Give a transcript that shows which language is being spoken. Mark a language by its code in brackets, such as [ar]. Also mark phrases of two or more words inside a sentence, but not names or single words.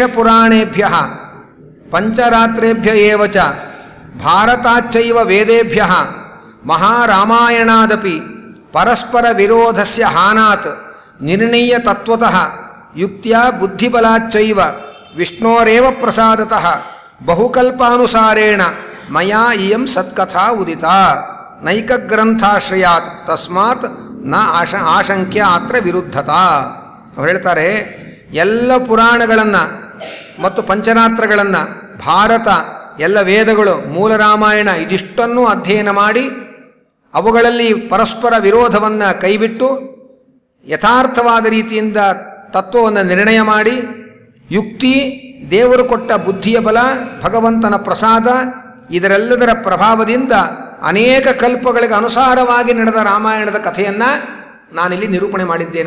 [sa] ಪುರಾಣೇಭ್ಯ ಪಂಚರಾತ್ರೇಭ್ಯ ಏವ ಚ ಭಾರತಾಚ್ಚೈವ ವೇದೇಭ್ಯ ಮಹಾರಾಮಾಯಣಾದಪಿ ಪರಸ್ಪರ ವಿರೋಧಸ್ಯ ಹಾನಾತ್ ನಿರ್ಣೀಯ ತತ್ವತಃ ಯುಕ್ತ್ಯಾ ಬುದ್ಧಿಬಲಾಚ್ಚೈವ ವಿಷ್ಣೋರೇವ ಪ್ರಸಾದತಃ ಬಹುಕಲ್ಪಾನುಸಾರೇಣ ಮಯಾ ಇಯಂ ಸತ್ಕಥಾ ಉದಿತ ನೈಕಗ್ರಂಥಾಶ್ರಯಾತ್ ತಸ್ಮಾತ್ ನ ಆಶಂಕ್ಯ ಅತ್ರ ವಿರುದ್ಧತಾ. [kn] ಅವ್ರು ಹೇಳ್ತಾರೆ, ಎಲ್ಲ ಪುರಾಣಗಳನ್ನು ಮತ್ತು ಪಂಚರಾತ್ರಗಳನ್ನು, ಭಾರತ, ಎಲ್ಲ ವೇದಗಳು, ಮೂಲ ರಾಮಾಯಣ ಇದಿಷ್ಟನ್ನೂ ಅಧ್ಯಯನ ಮಾಡಿ ಅವುಗಳಲ್ಲಿ ಪರಸ್ಪರ ವಿರೋಧವನ್ನು ಕೈಬಿಟ್ಟು ಯಥಾರ್ಥವಾದ ರೀತಿಯಿಂದ ತತ್ವವನ್ನು ನಿರ್ಣಯ ಮಾಡಿ ಯುಕ್ತಿ, ದೇವರು ಕೊಟ್ಟ ಬುದ್ಧಿಯ ಬಲ, ಭಗವಂತನ ಪ್ರಸಾದ ಇದರೆಲ್ಲದರ ಪ್ರಭಾವದಿಂದ ಅನೇಕ ಕಲ್ಪಗಳಿಗೆ ಅನುಸಾರವಾಗಿ ನಡೆದ ರಾಮಾಯಣದ ಕಥೆಯನ್ನು ನಾನಿಲ್ಲಿ ನಿರೂಪಣೆ ಮಾಡಿದ್ದೇನೆ.